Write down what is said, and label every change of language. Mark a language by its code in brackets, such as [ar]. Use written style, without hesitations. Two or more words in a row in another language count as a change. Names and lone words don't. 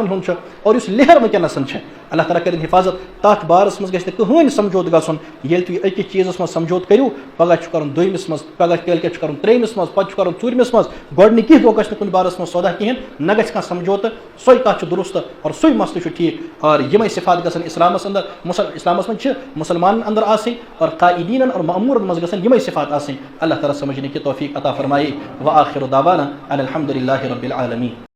[ks] ہُنٛد چھُ اور یُس لہر وٕنکیٚنس چھِ اللہ تعالیٰ کٔرِنۍ حفاظت تتھ بارس منٛز گژھِ نہٕ کٕہٕنۍ سمجھوتہٕ گژھُن ییٚلہِ تُہۍ أکِس چیٖزس منٛز سمجھوتہٕ کٔرِو پگاہ چھُ کرُن دوٚیمِس منٛز پگاہ کٲلۍکٮ۪تھ چھُ کرُن ترٛیٚیمِس منٛز پتہٕ چھُ کرُن ژوٗرمِس منٛز گۄڈنِکی دۄہ گژھِ نہٕ کُنہِ بارس منٛز سودا کِہینۍ نہ گژھِ کانٛہہ سمجھوتہٕ سۄے کتھ چھِ درُست اور سُے مسلہٕ چھُ ٹھیٖک اور یِمے صفات گژھن اسلامس انٛدر اسلامس منٛز چھِ مُسلمانن انٛدر آسٕنۍ اور قائدیٖنن اور مأموٗرن منٛز گژھن یِمے صفات آسٕنۍ اللہ تعالیٰ سمجھنٕکۍ توفیٖق عطا فرمایے [ar] وآخر دعوانا ان الحمدُ للہ رب العالمین.